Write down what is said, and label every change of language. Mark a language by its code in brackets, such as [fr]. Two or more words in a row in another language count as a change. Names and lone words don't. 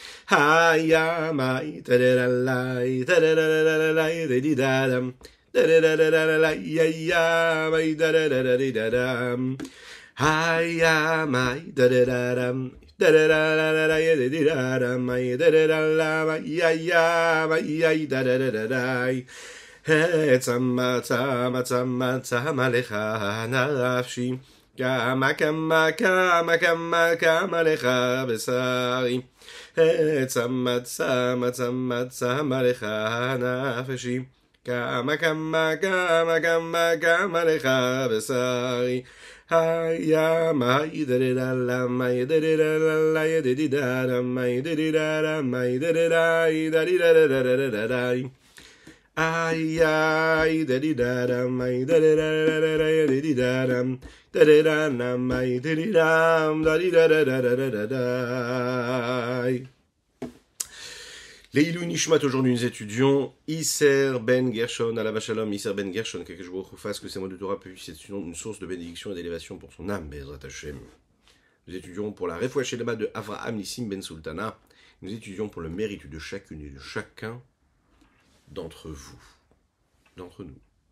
[he] Hayamai tadadalai tadadadalai dedidadam dadadadalai hayamai dadadadadidadam hayamai dadadadam dadadadalai dedidadam dadadalamai hayamai dadadadalai צמאה צמאה צמאה צמאה לך נפשי כמה כמה כמה כמה כמה לך בשרי. צמאה צמאה צמאה צמאה לך נפשי כמה כמה כמה כמה כמה לך בשרי. hayamai dadadalamai dadadalalai dedidadamai dedidadamai dedidai dadidadadadadai. Ay ay dadidadam ay dadidadadadadam dadidadam ay dadidam dadidadadadadadai. לעילוי נשמת, [fr] aujourd'hui nous étudions Isser Ben Gershon, [he] עליו השלום, [fr] Isser Ben Gershon, que je vous fasse que ces mots de Torah puissent être une source de bénédiction et d'élévation pour son âme, [he] בעזרת השם. [fr] Nous étudions pour la [he] רפואה שלמה [fr] de Avraham Nissim Ben Sultana, nous étudions pour le mérite de chacune et de chacun d'entre vous, d'entre nous.